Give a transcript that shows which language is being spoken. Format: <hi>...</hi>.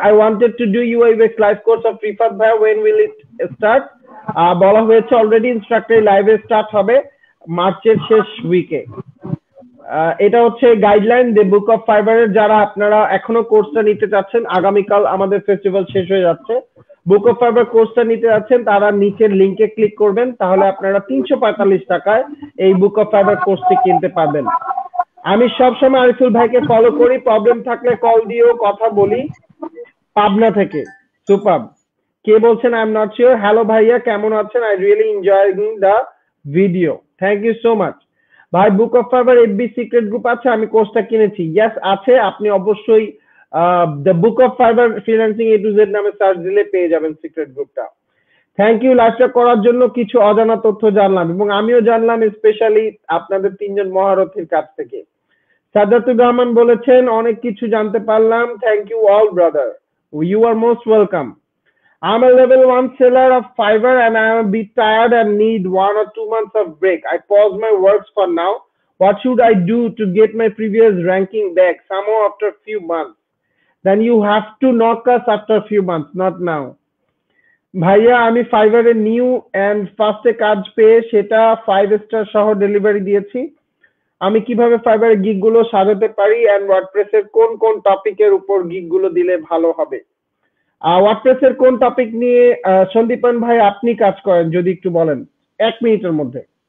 <en>I wanted to do UI UX live course of Rifat bhai. When will it start?</en> <bn>বলা হয়েছে already, instructor লাইভে start হবে মার্চের শেষ উইকে। এটা হচ্ছে গাইডলাইন দ্য বুক অফ ফাইবারের। যারা আপনারা এখনো কোর্সটা নিতে চাচ্ছেন, আগামীকাল আমাদের ফেস্টিভ্যাল শেষ হয়ে যাচ্ছে, বুক অফ ফাইবার কোর্সটা নিতে যাচ্ছেন, তারা নিচের লিংকে ক্লিক করবেন, তাহলে আপনারা 345 টাকায় এই বুক অফ ফাইবার কোর্সটি কিনতে পারবেন। আমি সবসময় আরিফুল ভাইকে ফলো করি, প্রবলেম থাকলে কল দিয়েও কথা বলি। পাবনা থেকে সুপার। কে বলছেন?</bn> <en>I am not sure.</en> <bn>Hello ভাইয়া, কেমন আছেন?</bn> <en>I really enjoying the video, thank you so much.</en> <bn>ভাই book of fibre FB secret group আছে? আমি কোর্সটা কিনেছি। ইয়েস আছে, আপনি অবশ্যই the book of fibre freelancing A to Z নামে সার্চ দিলে পেয়ে যাবেন সিক্রেট গ্রুপটা। থ্যাংক ইউ লাইভটা করার জন্য। কিছু অজানা তথ্য জানলাম এবং আমিও জানলাম, স্পেশালি আপনাদের তিনজন মহারথীর কাছ থেকে।</bn> <en>Sadatur Rahman</en> <bn>বলেছেন অনেক কিছু জানতে পারলাম।</bn> <en>Thank you all brother, you are most welcome. I'm a level 1 seller of Fiverr and I am a bit tired and need 1 or 2 months of break. I pause my works for now. What should I do to get my previous ranking back somehow after a few months? Then you have to knock us after a few months, not now.</en> <bn>ভাইয়া, আমি ফাইবারে new and ফার্স্টে কাজ পেয়ে সেটা 5 star সহ delivery দিয়েছি। আমি কিভাবে ফাইবারে গিগ গুলো সাজাতে পারি এন্ড ওয়ার্ডপ্রেসের কোন কোন টপিকের উপর গিগ গুলো দিলে ভালো হবে? ওয়ার্ডপ্রেসের কোন টপিক নিয়ে সন্দীপন ভাই আপনি কাজ করেন, যদি একটু বলেন 1 মিনিটের মধ্যে।</bn>